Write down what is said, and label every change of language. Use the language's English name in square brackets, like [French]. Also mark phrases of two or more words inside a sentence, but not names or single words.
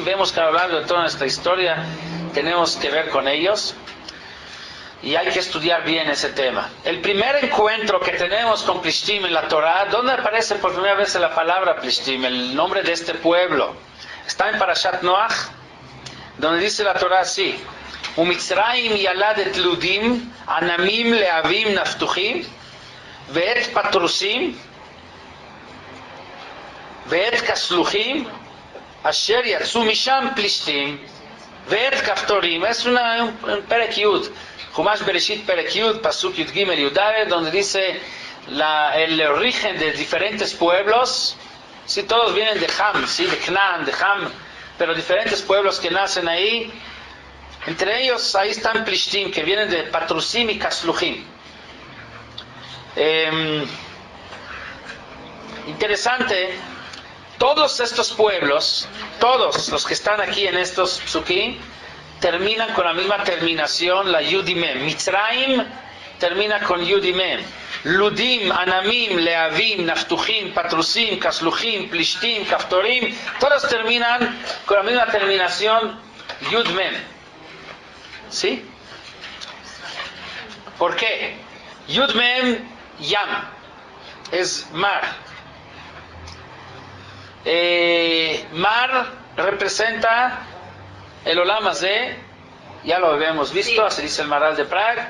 [Spanish] Vemos que a lo largo de toda nuestra historia tenemos que ver con ellos y hay que estudiar bien ese tema. El primer encuentro que tenemos con Plishtim en la Torah, ¿dónde aparece por primera vez la palabra Plishtim, el nombre de este pueblo? Está en Parashat Noach, donde dice la Torah así: [Hebrew] ומצרים ילדת לודים, ענמים להבים נפתחים, ואת פתרוסים, ואת כסלוחים אשר יצאו משם פלישתים ואת כפתורים. [Spanish] Es un [Hebrew] פרק י', חומש בראשית פרק י', [Spanish] pasuk י"ג י"ד, donde dice el origen de diferentes pueblos. Sí, todos vienen de Ham, sí, de Canaán, de Ham, pero diferentes pueblos que nacen ahí. Entre ellos ahí están Plishtim, que vienen de Patrusim y Kasluchim. Interesante. Todos estos pueblos, todos los que están aquí en estos psukim, terminan con la misma terminación, la Yud y Mem. Mitzrayim termina con Yud y Mem. Ludim, Anamim, Leavim, Naftuchim, Patrusim, Kasluchim, Plishtim, Kaftorim, todos terminan con la misma terminación, Yud Mem. ¿Sí? ¿Por qué? Yud Mem, Yam, es mar. Mar representa el [Hebrew] עולם הזה, [Spanish] ya lo habíamos visto, así dice el Maral de Prague.